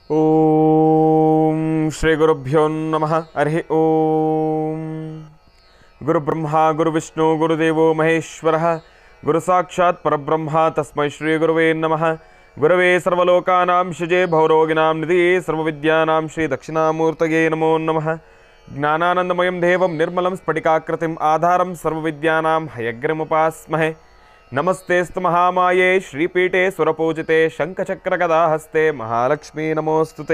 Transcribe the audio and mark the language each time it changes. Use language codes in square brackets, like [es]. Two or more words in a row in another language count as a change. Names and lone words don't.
[sa] ಓಂ ಶ್ರೀ ಗುರುಭ್ಯೋ ನಮಃ. ಹರಿ ಓಂ. ಗುರುಬ್ರಹ್ಮ ಗುರುವಿಷ್ಣು ಗುರುದೇವೋ ಮಹೇಶ್ವರಃ. ಗುರು ಸಾಕ್ಷಾತ್ ಪರಬ್ರಹ್ಮ ತಸ್ಮೈ ಶ್ರೀ ಗುರುವೇ ನಮಃ. ಗುರವೇ ಸರ್ವಲೋಕಾನಾಂ ಶಿಜೆ ಭವರೋಗಿಣಾಂ ನಿಧಿಯೇ ಸರ್ವವಿದ್ಯಾನಾಂ ಶ್ರೀ ದಕ್ಷಿಣಾಮೂರ್ತಯೇ ನಮೋ ನಮಃ. ಜ್ಞಾನಾನಂದಮಯಂ ದೇವಂ ನಿರ್ಮಲಂ ಸ್ಫಟಿಕಾಕೃತಿಂ ಆಧಾರಂ ಸರ್ವವಿದ್ಯಾನಾಂ ಹಯಗ್ರಮುಪಾಸ್ಮಹೆ. ನಮಸ್ತೆಸ್ತು ಮಹಾಮಾಯೇ ಶ್ರೀಪೀಠೆ ಸುರಪೂಜಿತೆ ಶಂಖಚಕ್ರಗದಾಹಸ್ತೆ ಮಹಾಲಕ್ಷ್ಮೀ ನಮೋಸ್ತುತೆ.